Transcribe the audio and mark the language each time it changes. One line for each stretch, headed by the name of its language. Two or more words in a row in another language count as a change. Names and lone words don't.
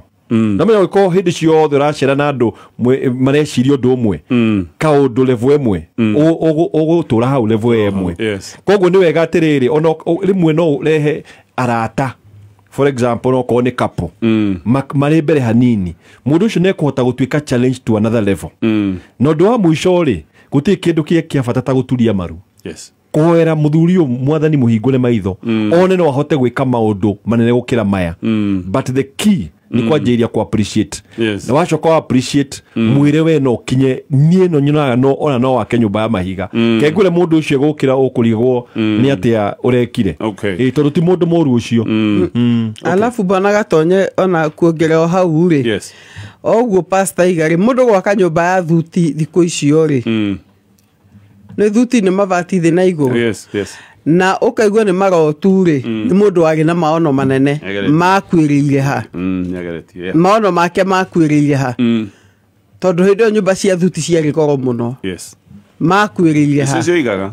Kikuyu: Na menya ũko hĩndĩ ciothe ũracera na andũ mareciria ũndũ ũmwe, kaũndũ level ĩmwe ũgũtũra hau level ĩmwe. Koguo nĩ wega atĩrĩrĩ, ona rĩmwe no ũrehe arata,
English: for example
Kikuyu: no korwo nĩ couple marĩ mbere hanini, mũndũ ũcio nĩ ekũhota gũtuĩka
English: challenge to another level.
Kikuyu: Na ũndũ wa mũico rĩ, gũtirĩ kĩndũ kĩa bata ta gũturia maru. Kũhoera mũthuri ũyũ mwathani mũhingũre maitho one no ahote gwĩka maũndũ manene gũkĩra maya.
English: But the key
Kikuyu: ni kwanjĩria ku appreciate. Na wacoka appreciate mwĩre we no kinye niĩ no nyonaga no ona no wake nyũmba ya mahiga. Kengũre mũndũ ũcio gũkĩra ũkũrigwo nĩ atĩa ũrekire. Tondũ ti mũndũ mũru ũcio.
Swahili: Alafu bwana
Kikuyu: gatonye ona kuongerera hau rĩ, oguo pastor igari mũndũ gwaka nyũmba ya thuti thikũ icio rĩ, nĩ thuti nĩ mabati thĩ na igũrũ. Na ũkaigua nĩ marotu rĩ, nĩ mũndũ warĩ na maono manene makwĩrĩire ha, maono make makwĩrĩire ha, tondũ hĩndĩ ĩyo nyũmba cia thuti ciarĩ goro mũno, makwĩrĩire ha.